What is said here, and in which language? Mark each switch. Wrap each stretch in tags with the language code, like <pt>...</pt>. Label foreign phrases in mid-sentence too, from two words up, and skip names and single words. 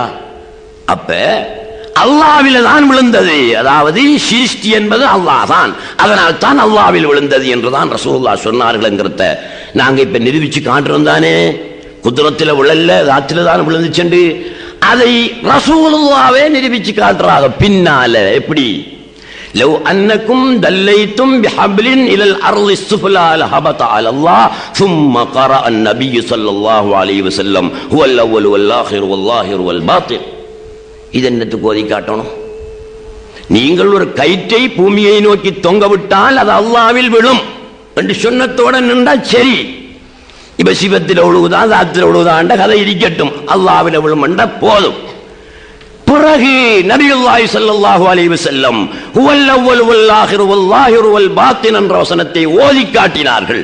<ta>அப்ப அல்லாஹ்வில் தான் விழுந்தது, அதாவது சிருஷ்டி என்பது அல்லாஹ் தான், அதனால் தான் அல்லாஹ்வில் விழுந்தது என்றுதான் ரசூலுல்லாஹ் சொன்னார்கள்ங்கிறத நாங்க இப்ப நிரூபிச்சு காட்டுறோம் தானே. குத்ரத்தில் விழல்ல, தாத்தில தான் விழுந்துச்சு. அதை ரசூலுல்லாஹ்வே நிரூபிச்சு காட்டுறாங்க பின்னால.</ta> <ar>எப்படி? لو أنكم دليتم بحبل إلى الأرض السفلى لهبط على الله ثم قرأ النبي صلى الله عليه وسلم هو الاول والاخر والظاهر والباطن.</ar> <ta>இது என்னத்துக்கு ஓதி காட்டணும்? நீங்கள் ஒரு கயிற்றை பூமியை நோக்கி தொங்க விட்டால் அது அல்லாஹ்வில் விழும் என்று சொன்னதோட நின்றா சரி. இப்ப சிவத்தில் ஒழுகுதான் தாத்தில் ஒழுகுதான் கதை இருக்கட்டும், அல்லாஹ்வில் விழும் என்ற போதும். பிறகு</ta> <ar>نبي الله صلى الله عليه وسلم هو الأول والآخر والظاهر والباطن</ar> <ta>என்ற வசனத்தை ஓதி காட்டினார்கள்.</ta>